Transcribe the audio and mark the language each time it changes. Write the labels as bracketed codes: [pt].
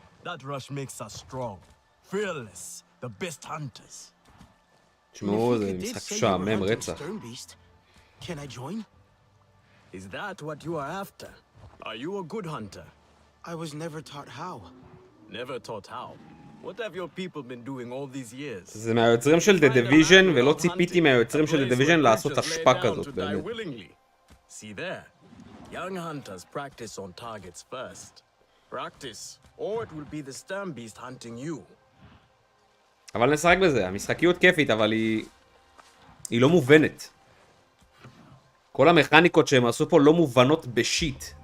[en] That rush makes us strong, fearless, the best hunters. [he] תשמעו, זה משחק שעמם רצח. [en] Can I join? Is that what you are after? Are you a good hunter? I was never taught how. Never taught how? What have your people been doing all these years? [he] זה מהיוצרים של The Division, ולא ציפיתי מהיוצרים של The Division לעשות אשפה כזאת, באמת. [en] See there. Young hunters practice on targets first. Practice, or it will be the stern beast hunting you. [he] אבל נשחק בזה, המשחקיות כיפית, אבל היא לא מובנת. כל המכניקות שהם עשו פה לא מובנות בשיט.